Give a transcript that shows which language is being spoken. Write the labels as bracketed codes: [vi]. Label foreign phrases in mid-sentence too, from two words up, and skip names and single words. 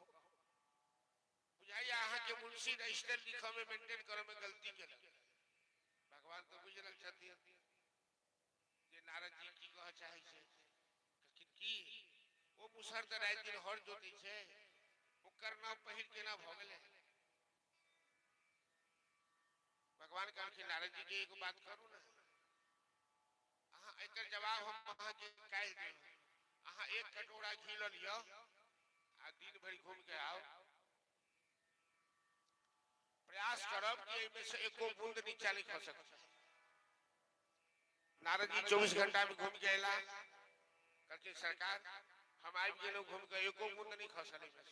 [mai] बुझाइए अहाँ के मुंशी रजिस्टर लिखो में मेंटेन करो में गलती केल। भगवान तो बुझल छथिन जे नारद जी की कह चाहे छे, लेकिन की वो मुसहर त रात दिन हर जोते छे, ओकर नाम पहिल केना भ गेले। भगवान कहल कि नारद जी के एगो बात करू ना, अहाँ एकर जवाब हम अहाँ के काल देब। अहाँ एक कटोरा घी ल लियो आ दिन भर घूम के आओ, प्रयास करब कि एमे से एको बूंद नीचा नहीं खसक। नारद जी 24 घंटा में घूम के अला, कहते सरकार हम आबि गेलौ घूम के, एको बूंद नहीं खसल।